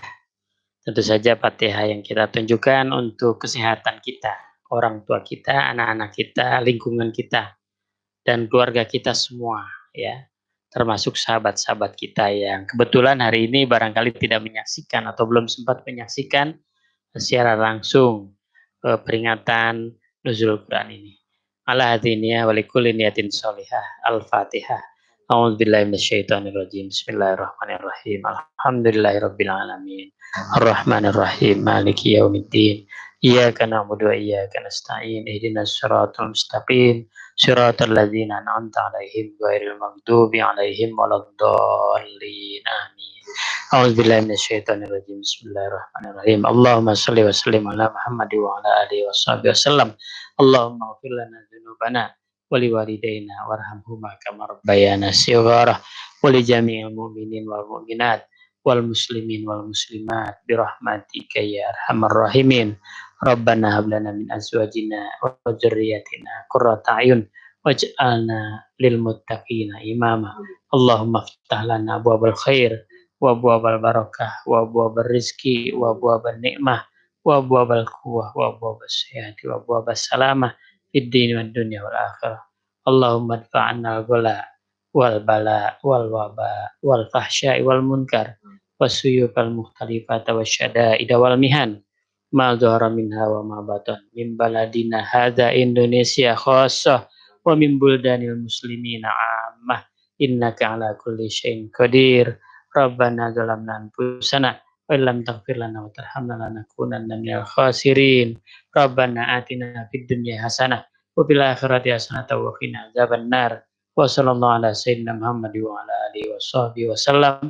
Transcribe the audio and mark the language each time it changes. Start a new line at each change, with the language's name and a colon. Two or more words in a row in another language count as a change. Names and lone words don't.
Indonesian: Tentu saja Fatihah yang kita tunjukkan untuk kesehatan kita, orang tua kita, anak-anak kita, lingkungan kita, dan keluarga kita semua ya. Termasuk sahabat-sahabat kita yang kebetulan hari ini barangkali tidak menyaksikan atau belum sempat menyaksikan secara langsung peringatan Nuzulul Quran ini.
Arabic: على هذه النية ولكل نية صالحة. Al-Fatihah. أعوذ بالله من الشيطان الرجيم. بسم الله الرحمن الرحيم. الحمد لله رب العالمين. الرحمن الرحيم. مالك يوم الدين. إياك نعبد وإياك نستعين. اهدنا الصراط المستقيم. صراط الذين أنعمت عليهم غير المغضوب عليهم ولا الضالين. Amin. أعوذ بالله من الشيطان الرجيم. بسم الله الرحمن الرحيم. اللهم صل وسلم على محمد وعلى آله وصحبه وسلم. اللهم اغفر لنا ذنوبنا ولوالدينا وارحمهما كما ربيانا صغارا ولجميع المؤمنين والمؤمنات والمسلمين والمسلمات برحمتك يا أرحم الراحمين. ربنا هب لنا من أزواجنا وذرياتنا قرة أعين واجعلنا للمتقين إماما. اللهم افتح لنا أبواب الخير وأبواب البركة وأبواب الرزق وأبواب النعمة وأبواب القوة وأبواب الصحة وأبواب السلامة في الدين والدنيا والآخرة. اللهم ادفع عنا الغلاء والبلاء والوباء والفحشاء والمنكر والسيوف المختلفة والشدائد والمحن ما ظهر منها وما بطن من بلدنا هذا Indonesia خاصة ومن بلدان المسلمين عامة إنك على كل شيء قدير. ربنا ظلمنا أنفسنا وإن لم تغفر لنا وترحمنا لنكونن من الخاسرين. ربنا آتنا في الدنيا حسنة وفي الآخرة حسنة وقنا عذاب النار. وصلى الله على سيدنا محمد وعلى آله وصحبه وسلم.